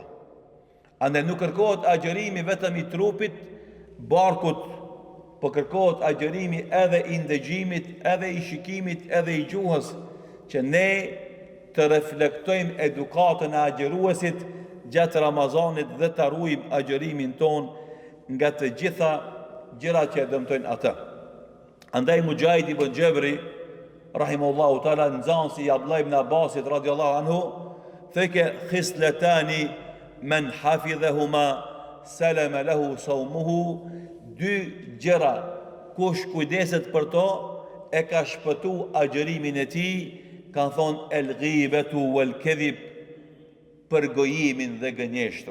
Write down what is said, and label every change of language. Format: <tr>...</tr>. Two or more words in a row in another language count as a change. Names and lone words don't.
<sq>Ande nuk kërkohet agjerimi vetëm i trupit, barkut, po kërkohet agjerimi edhe i ndëgjimit, edhe i shikimit, edhe i gjuhës, që ne të reflektojmë edukatën e agjeruesit gjatë Ramazanit dhe të ruajmë agjerimin ton nga të gjitha gjërat që e dëmtojnë atë. Andaj Mujahid ibn Gjebri,</sq> <ar>رحمه الله تعالى,</ar> <sq>nxënësi i Abdullah ibn Abbasit</sq> <ar>رضي الله عنه, تلك خصلتان من حفظهما سلم له صومه,</ar> <sq>dy gjëra kush kujdeset për to e ka shpëtu agjerimin e tij, kanë thonë</sq> <ar>الغيبة والكذب,</ar> <sq>përgojimin dhe gënjeshtra.</sq>